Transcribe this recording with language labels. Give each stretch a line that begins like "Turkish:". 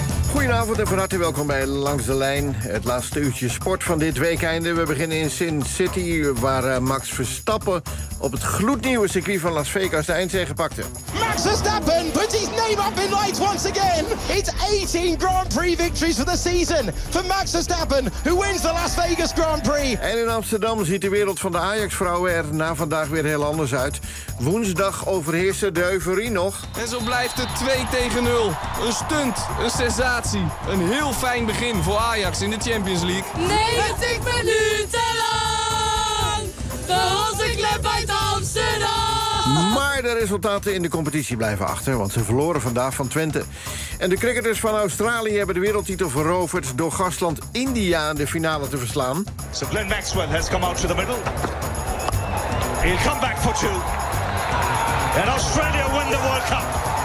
Dutch: Goedenavond en van harte welkom bij Langs de Lijn. Het laatste uurtje sport van dit weekende. We beginnen in Sin City, waar Max Verstappen op het gloednieuwe circuit van Las Vegas de eindzege pakte.
English: Max Verstappen puts his name up in lights once again. It's 18 Grand Prix victories for the season for Max Verstappen, who wins the Las Vegas Grand Prix.
Dutch: En in Amsterdam ziet de wereld van de Ajax-vrouwen er na vandaag weer heel anders uit. Woensdag overheerste de euforie nog. En zo blijft het 2-0. Een stunt, een sensatie. Een heel fijn begin voor Ajax in de Champions League. 90 minuten lang, de onze klep uit Amsterdam. Maar de resultaten in de competitie blijven achter, want ze verloren vandaag van Twente. En de cricketers van Australië hebben de wereldtitel veroverd door gastland India in de finale te verslaan.
English: So Glenn Maxwell has come out to the middle. He'll come back for two. And Australia win the World Cup.